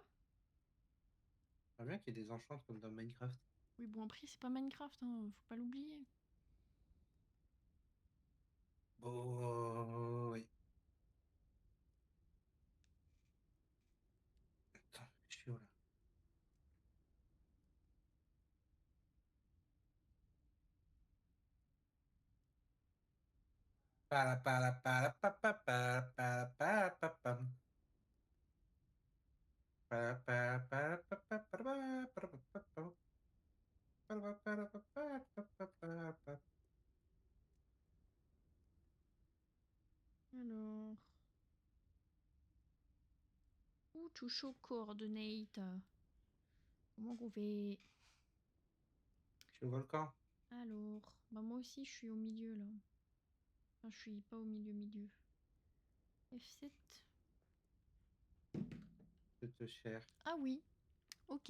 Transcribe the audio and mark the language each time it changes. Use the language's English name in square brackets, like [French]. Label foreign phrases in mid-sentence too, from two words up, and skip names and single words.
[French] J'aimerais bien qu'il y ait des enchantes comme dans Minecraft. Oui bon après c'est pas Minecraft, hein, faut pas l'oublier. Oh, oui. Attends, je suis où là? Para, para, para, pa, pa, para, para, para, pa, pam. Para, para, para, pa, pa, para, para, pa, pa, pam. Para, para, pa, pa, pa, pa, pa, pa. Alors. Ouh, [English] to show coordinate. [French] Comment qu'on fait? Je suis au volcan. Alors. Bah moi aussi je suis au milieu là. Enfin je suis pas au milieu. F7. Je te cherche. Ah oui, ok.